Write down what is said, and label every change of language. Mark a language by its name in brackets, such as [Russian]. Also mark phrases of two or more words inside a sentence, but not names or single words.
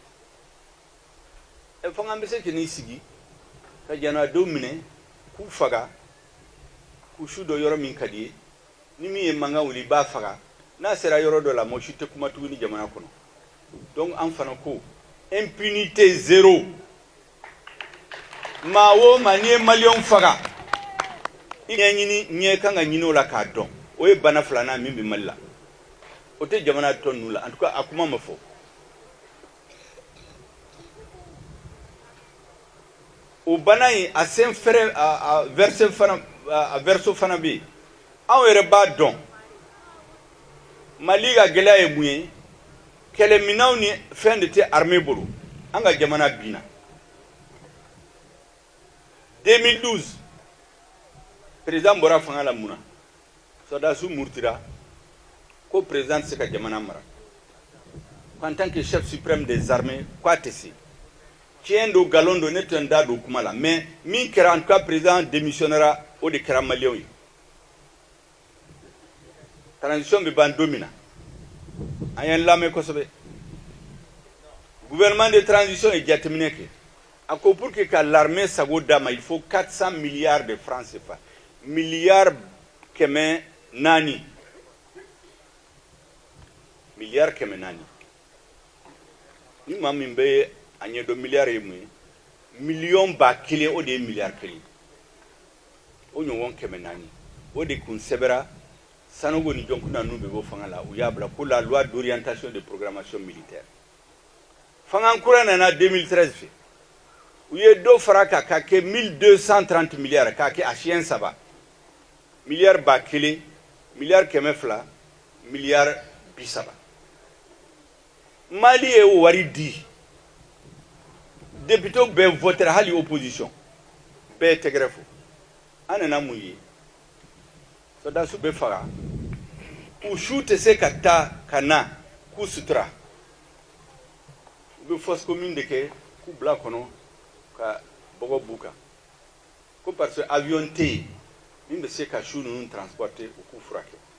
[Bambara] fanga bɛ se k'i sigi ka jamanadenw minɛ k'u faga k'u su dɔ yɔrɔ min ka di ye ni min ye mankan wuli i b'a faga n'a sera yɔrɔ dɔ la mɔgɔ si tɛ kuma tuguni jamana kɔnɔ donc an fana ko [French] impunité zéro [Bambara] maa o maa n'i ye maliyɛnw faga i ɲɛ kan ka ɲini o la k'a dɔn o ye bana filanan min bɛ Mali la o tɛ jamana tɔ ninnu la [French] en tout cas [Bambara] a kuma ma fɔ o bana in a sen fɛrɛ a verso fana bɛ yen anw yɛrɛ b'a dɔn Mali ka gɛlɛya ye mun ye kɛlɛminɛnw ni fɛn de tɛ armée bolo an ka jamana binna 2012 président bɔra fanga la mun na sɔrɔdasiw murutira ko président tɛ se ka jamana mara [French] en tant que chef suprême des armées [Bambara] k'a tɛ se tiɲɛ don nkalon don ne tun da don kuma la mais min kɛra [French] en tout cas président démissionnera [Bambara] o de kɛra maliyɛnw ye transition bɛ ban don min na an ye n lamɛn kosɛbɛ [French] gouvernement de transition [Bambara] ye jateminɛ kɛ a ko [French] pour que [Bambara] ka l'armée sago d'a ma [French] il faut 400 milliards de francs CFA milliards 400 [Bambara] milliards 400 ni maa min bɛ a ɲɛdɔn milliards ye mun ye million ba kelen o de ye milliard kelen o ɲɔgɔn 400 o de kun sɛbɛra Sanogo ni jonkuna nu bɛ bɔ fanga la u y'a bila [French] pour la loi d'orientation de programmation militaire [Bambara] fanga kura nana 2013 fɛ u ye dɔ fara kan k'a kɛ 1230 milliards k'a kɛ a siɲɛ 3 milliard ba kelen milliard 200 milliard 30 Mali ye wari di député bɛɛ votera hali opposition bɛɛ tɛgɛrɛ fo an nana mun ye sɔrɔdasiw bɛ faga u su tɛ se ka taa ka na k'u sutura u bɛ [French] fosse commune [Bambara] de kɛ k'u bila kɔnɔ ka bɔgɔ b'u kan ko [French] parce que [Bambara] avion tɛ yen min bɛ se ka su ninnu transporter u k'u furakɛ